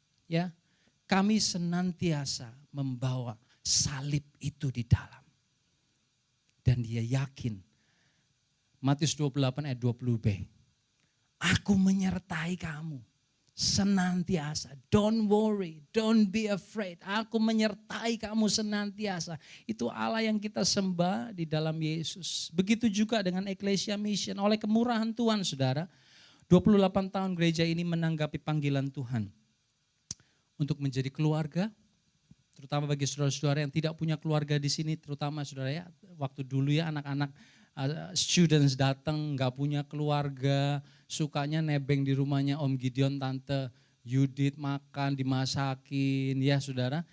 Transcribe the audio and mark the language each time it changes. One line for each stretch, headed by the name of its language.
Indonesian: Ya, kami senantiasa membawa salib itu di dalam. Dan dia yakin. Matius 28 ayat 20b. Aku menyertai kamu senantiasa.
English: Don't worry, don't be afraid.
Indonesian: Aku menyertai kamu senantiasa. Itu Allah yang kita sembah di dalam Yesus. Begitu juga dengan Ecclesia Mission. Oleh kemurahan Tuhan, saudara, 28 tahun gereja ini menanggapi panggilan Tuhan untuk menjadi keluarga, terutama bagi saudara-saudara yang tidak punya keluarga di sini, terutama saudara ya, waktu dulu ya anak-anak students datang nggak punya keluarga, sukanya nebeng di rumahnya Om Gideon, Tante Yudit, makan, dimasakin, ya saudara.